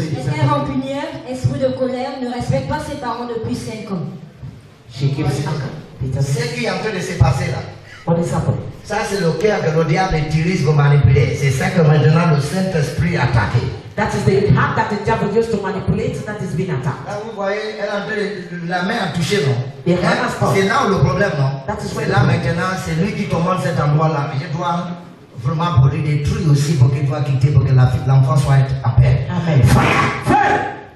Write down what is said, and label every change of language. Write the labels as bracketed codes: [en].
[fr] Père rancunière, esprit de colère, ne respecte pas ses parents depuis 5 ans. Ce qui est en train de se passer là. Ça, c'est le cœur que le diable utilise pour manipuler. C'est ça que maintenant le Saint-Esprit a attaqué. [en] That is the heart that the devil used to manipulate, that is being attacked. [fr] Là, vous voyez, elle est en train de, la main a touché, non? [en] The hand has touched. [fr] C'est là où le problème, non? [en] That is [fr] C'est [en] where [fr] là maintenant, c'est lui qui commande cet endroit-là. Mais je dois vraiment pour lui détruire aussi pour qu'il doit quitter, pour que l'enfant soit en paix. Amen. [en] Fire!